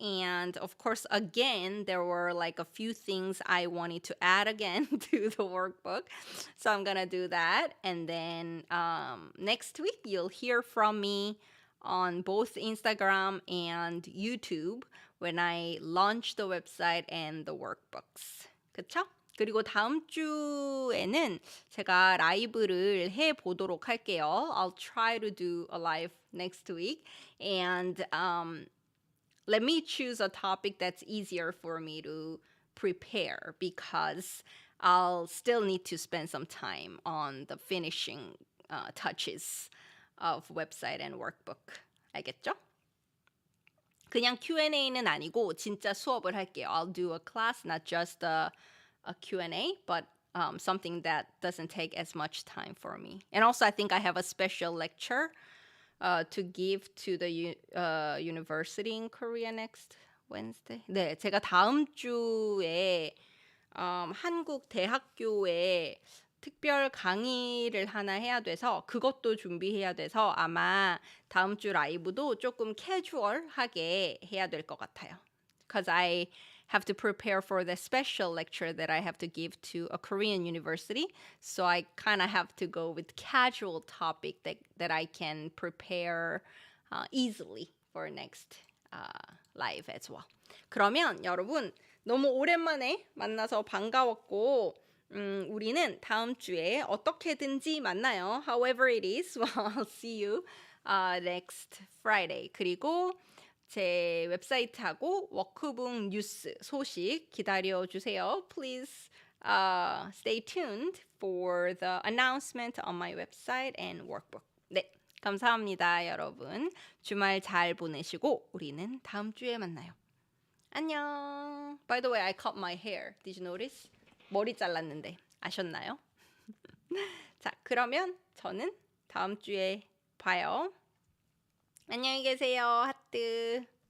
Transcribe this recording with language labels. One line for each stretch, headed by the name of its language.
English: And of course, again, there were like a few things I wanted to add again to the workbook. So I'm gonna do that. And then next week, you'll hear from me on both Instagram and YouTube when I launch the website and the workbooks.
Korean: 그쵸? 그리고 다음 주에는 제가 라이브를 해보도록 할게요.
English: I'll try to do a live next week. And let me choose a topic that's easier for me to prepare, because I'll still need to spend some time on the finishing touches of website and workbook.
Korean: 알겠죠? 그냥 Q&A는 아니고 진짜 수업을 할게요.
English: I'll do a class, not just a Q&A, but something that doesn't take as much time for me. And also, I think I have a special lecture to give to the university in Korea next Wednesday.
Korean: 네, 제가 다음 주에 한국 대학교에 특별 강의를 하나 해야 돼서 그것도 준비해야 돼서 아마 다음 주 라이브도 조금 캐주얼하게 해야 될 것 같아요.
English: Because I have to prepare for the special lecture that I have to give to a Korean university. So I kind of have to go with casual topic that I can prepare easily for next live as well.
Korean: 그러면 여러분 너무 오랜만에 만나서 반가웠고 우리는 다음 주에 어떻게든지 만나요.
English: However it is, well, I'll see you next Friday.
Korean: 그리고 제 웹사이트하고 워크북 뉴스 소식 기다려주세요.
English: Please stay tuned for the announcement on my website and workbook.
Korean: 네, 감사합니다, 여러분. 주말 잘 보내시고 우리는 다음 주에 만나요. 안녕.
English: By the way, I cut my hair. Did you notice?
Korean: 머리 잘랐는데 아셨나요? 자, 그러면 저는 다음 주에 봐요. 안녕히 계세요. 하트.